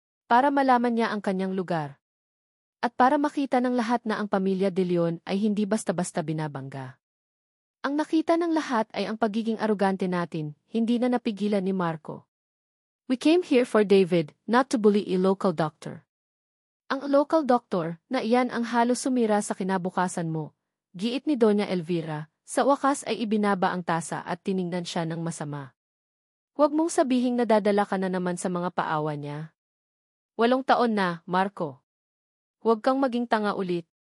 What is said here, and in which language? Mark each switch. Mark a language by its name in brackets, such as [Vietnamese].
[Filipino] Para malaman niya ang kanyang lugar. At para makita ng lahat na ang pamilya De Leon ay hindi basta-basta binabangga. Ang nakita ng lahat ay ang pagiging arugante natin, hindi na napigilan ni Marco. [English] We came here for David, not to bully a local doctor. [Filipino] Ang local doctor, na iyan ang halos sumira sa kinabukasan mo, giit ni Doña Elvira, sa wakas ay ibinaba ang tasa at tiningnan siya ng masama. Huwag mong sabihing nadadala ka na naman sa mga paawa niya. 8 taon na, Marco. Huwag kang maging tanga ulit.